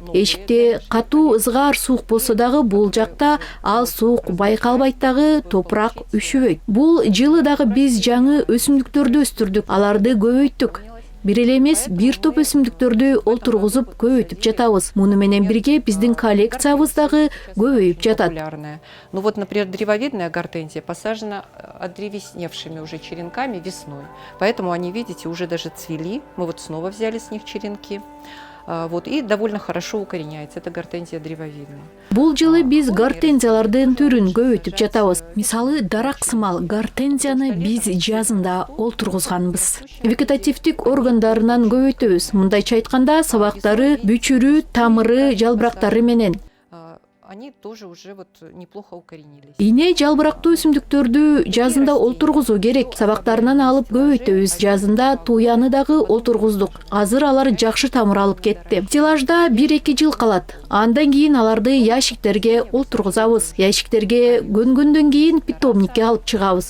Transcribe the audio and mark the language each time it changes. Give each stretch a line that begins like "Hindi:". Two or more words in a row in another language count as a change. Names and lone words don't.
Kyrgyz: Эшикте катуу ызгаар суук болсо дагы бул жакта ал суук байкалбайт дагы, топурак үшүбөйт. Бул жылы дагы биз жаңы өсүмдүктөрдү өстүрдүк, аларды көбөйттүк. Бир эле эмес, бир топ өсүмдүктөрдү олтургузуп көбөйтүп жатабыз. Муну менен бирге биздин коллекциябыз дагы көбөйүп жатат.
Russian: Ну вот, например, древовидная гортензия посажена одревесневшими уже черенками весной. Поэтому они, видите, уже даже цвели. Мы вот снова взяли с них черенки. Вот, и довольно хорошо укореняется. Это гортензия древовидная.
Kyrgyz: Бул жылы биз гортензиялардын түрүн көбөйтүп жатабыз. Мисалы, дарак сымал гортензияны биз жазында олтургузганбыз. Вегетативдик органдарынан көбөйтөбүз. Мындайча айтканда, сабактары, бүчүрү, тамыры, жалбырактары менен.
Russian: Они тоже уже вот неплохо укоренились.
Kyrgyz: Ийне жалбырактуу өсүмдүктөрдү жазында олтургузуу керек. Сабактарынан алып көбөйтөбүз. Жазында туяны дагы олтургуздук. Азыр алар жакшы тамыр алып кетти. Стеллажда 1-2 жыл калат. Андан кийин аларды ящиктерге олтургузабыз. Ящиктерге көнгөндөн кийин питомникке алып чыгабыз.